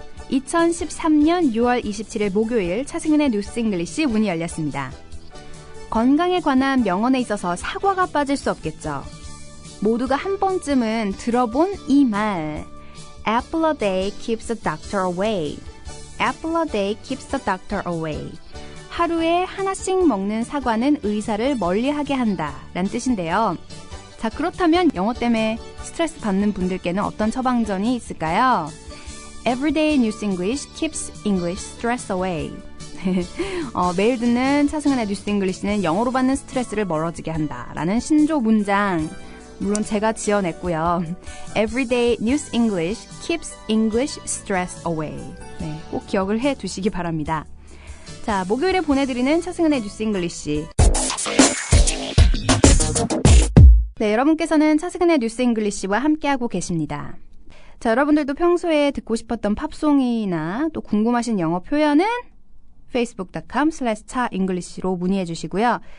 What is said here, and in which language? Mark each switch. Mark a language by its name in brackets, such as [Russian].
[Korean] 2013년 6월 27일 목요일 차승은의 뉴스 잉글리시 문이 열렸습니다. 건강에 관한 명언에 있어서 사과가 빠질 수 없겠죠. 모두가 한 번쯤은 들어본 이 말. [English] Apple a day keeps the doctor away. Apple a day keeps the doctor away. [Korean] 하루에 하나씩 먹는 사과는 의사를 멀리하게 한다 라는 뜻인데요. 자, 그렇다면 영어 때문에 스트레스 받는 분들께는 어떤 처방전이 있을까요? [English] Everyday News English keeps English stress away. [Korean] 매일 듣는 차승은의 뉴스 잉글리시는 영어로 받는 스트레스를 멀어지게 한다라는 신조 문장, 물론 제가 지어냈고요. [English] Everyday News English keeps English stress away. [Korean] 네, 꼭 기억을 해두시기 바랍니다. 자, 목요일에 보내드리는 차승은의 뉴스 잉글리시. 네, 여러분께서는 차승은의 뉴스 잉글리시와 함께하고 계십니다. 자, 여러분들도 평소에 듣고 싶었던 팝송이나 또 궁금하신 영어 표현은 facebook.com/chaenglish로 문의해 주시고요.